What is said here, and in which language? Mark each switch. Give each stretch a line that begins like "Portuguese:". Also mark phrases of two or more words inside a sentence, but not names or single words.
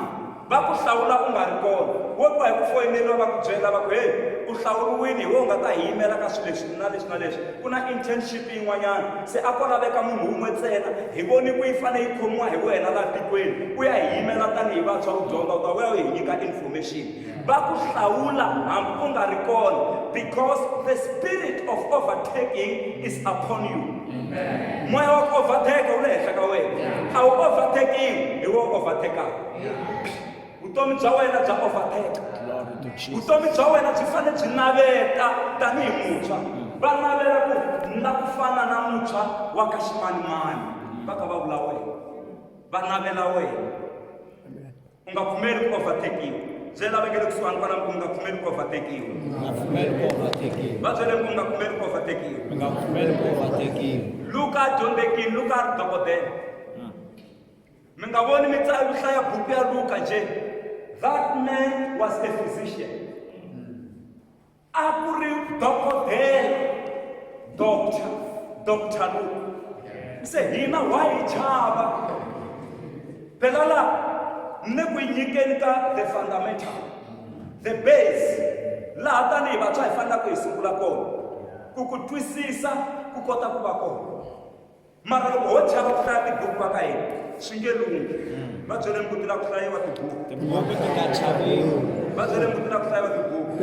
Tsonga: Va ku hlawula u nga ri kona, wo ku hi ku foyineriwa va ku byela va ku heyi u hlawuriwile hi wo nga ta hi yimela ka swilo leswi na leswi na leswi. Ku na internship yin'wanyana, se a ko laveka munhu wun'we ntsena. Hi voni ku yi fanele yi khomiwa hi wena laha tikweni, u ya hi yimela tanihi vantshwa ku dyondza, u ta vuya u hi nyika information. Va ku hlawula hambi u nga ri kona,
English: because the spirit of overtaking is upon you.
Tsonga: Moya wa ku overtake wu le henhla ka wena, a wu overtakiwi, hi wo overtakaka. Vutomi bya wena bya overtake, vutomi bya wena byi fanele byi naveta tanihi muntshwa. Va navela ku na ku fana na muntshwa wa ka ximanimani, va ka va vula wena, va navela wena. U nga pfumeli ku overtakiwa. Byela va nge le kusuhani kwalaho ku nga pfumeli ku overtakiwa. Va byele ku nga pfumeli ku overtakiwa. Luka a dyondzekile, Luka a ri dokodela. Mi nga voni mi hlaya buku ya Luka nje.
English: That man was a physician.
Tsonga: A ku ri dokodela, Dr. Luka. Se hina wa hi chava. Phela la ne ku nyikeni ka
English: the fundamental, the base,
Tsonga: laha tanihi vantshwa hi fanelaka hi sungula kona ku ku twisisa ku kota ku va kona. Mara loko ho chava ku hlaya tibuku va ka hina swi nge lunghi. Va byele mi ku tila ku hlayiwa tibuku, va byele mi ku tila ku hlayiwa tibuku.